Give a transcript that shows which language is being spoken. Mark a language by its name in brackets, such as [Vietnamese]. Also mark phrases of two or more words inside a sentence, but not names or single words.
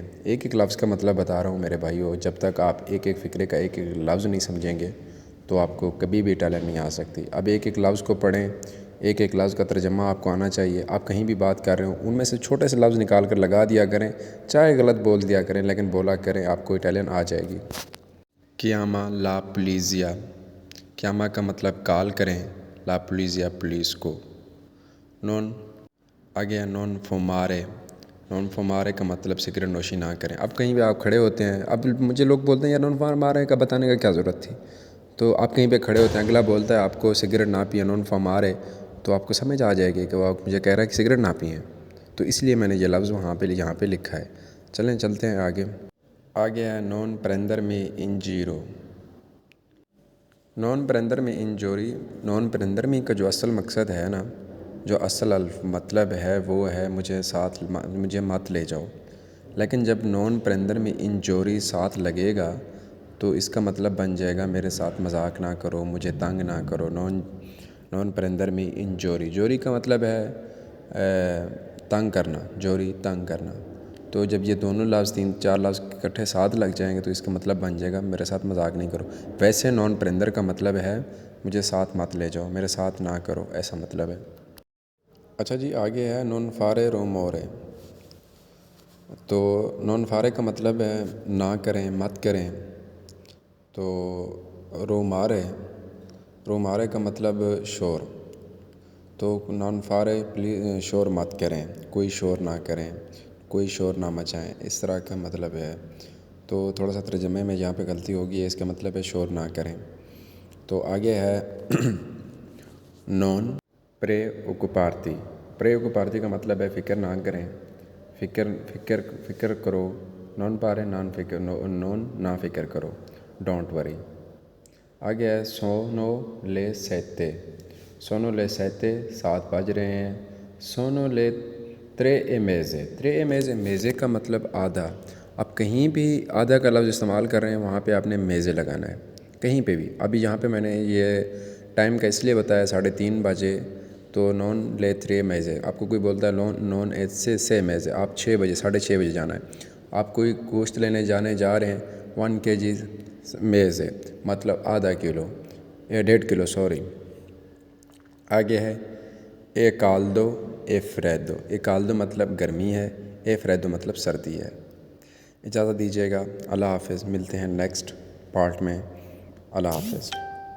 [Urdu] ایک ایک لفظ کا مطلب بتا رہا ہوں میرے بھائیو۔ جب تک آپ ایک ایک فقرے کا ایک ایک لفظ نہیں سمجھیں گے تو آپ کو کبھی بھی اٹالین نہیں آ سکتی۔ اب ایک ایک لفظ کو پڑھیں، ایک ایک لفظ کا ترجمہ آپ کو آنا چاہیے۔ آپ کہیں بھی بات کر رہے ہوں ان میں سے چھوٹے سے لفظ نکال کر لگا دیا کریں، چاہے غلط بول دیا کریں لیکن بولا کریں، آپ کو اٹالین آ جائے گی۔ [Italian] chiama la polizia۔ [Urdu] chiama کا مطلب کال کریں، [Italian] la polizia [Urdu] پولیس کو۔ آگے [Italian] non fumare۔ non fumare [Urdu] کا مطلب سگریٹ نوشی نہ کریں۔ اب کہیں بھی آپ کھڑے ہوتے ہیں، اب مجھے لوگ بولتے ہیں یار [Italian] non fumare [Urdu] کا بتانے کا کیا ضرورت تھی؟ تو آپ کہیں پہ کھڑے ہوتے ہیں، اگلا بولتا ہے آپ کو سگریٹ نہ پئیں [Italian] non fumare، [Urdu] تو آپ کو سمجھ آ جائے گی کہ وہ مجھے کہہ رہا ہے کہ سگریٹ نہ پئیں، تو اس لیے میں نے یہ لفظ یہاں پہ لکھا ہے۔ چلیں چلتے ہیں آگے۔ آگے ہے [Italian] non prendermi in giro۔ non prendermi in giro، non prendermi [Urdu] کا جو اصل مقصد ہے نا، جو اصل مطلب ہے وہ ہے مجھے مت لے جاؤ۔ لیکن جب [Italian] non prendermi in giro [Urdu] ساتھ لگے گا تو اس کا مطلب بن جائے گا میرے ساتھ مذاق نہ کرو، مجھے تنگ نہ کرو۔ [Italian] non prendermi in giro، [Urdu] جوری کا مطلب ہے تنگ کرنا، جوری تنگ کرنا۔ تو جب یہ دونوں لفظ 3-4 لفظ اکٹھے ساتھ لگ جائیں گے تو اس کا مطلب بن جائے گا میرے ساتھ مذاق نہیں کرو۔ ویسے [Italian] non prender [Urdu] کا مطلب ہے مجھے ساتھ مت لے جاؤ، میرے ساتھ نہ کرو، ایسا مطلب ہے۔ اچھا جی، آگے ہے [Italian] non fare rumore۔ [Urdu] تو [Italian] non fare [Urdu] کا مطلب ہے نہ کریں، مت کریں۔ تو rumore کا مطلب شور۔ تو [Italian] non fare [Urdu] شور مت کریں، کوئی شور نہ کریں، کوئی شور نہ مچائیں، اس طرح کا مطلب ہے۔ تو تھوڑا سا ترجمے میں یہاں پہ غلطی ہوگی ہے، اس کا مطلب ہے شور نہ کریں۔ تو آگے ہے [Italian] non preoccuparti۔ [Urdu] preoccuparti کا مطلب ہے فکر نہ کریں، فکر کرو، [Italian] non fare non [Urdu] نہ فکر کرو، [English] don't worry۔ [Urdu] آگے ہے [Italian] sono le 7۔ sono le 7 [Urdu] 7 بج رہے ہیں۔ [Italian] sono le 3:30۔ [Urdu] 3:30 میزے کا مطلب آدھا۔ اب کہیں بھی آدھا کا لفظ استعمال کر رہے ہیں وہاں پہ آپ نے میزے لگانا ہے، کہیں پہ بھی۔ ابھی یہاں پہ میں نے یہ ٹائم کا اس لیے بتایا 3:30 بجے، تو [Italian] non le 3:30۔ [Urdu] آپ کو کوئی بولتا ہے [Italian] non se mese، [Urdu] آپ 6 بجے 6:30 بجے جانا ہے۔ آپ کوئی گوشت لینے جا رہے ہیں 1 kg میزے، مطلب آدھا کلو، 1.5 کلو سوری۔ آگے ہے [Italian] e caldo e freddo۔ e caldo [Urdu] مطلب گرمی ہے، [Italian] e freddo [Urdu] مطلب سردی ہے۔ اجازت دیجیے گا، اللہ حافظ، ملتے ہیں نیکسٹ پارٹ میں، اللہ حافظ۔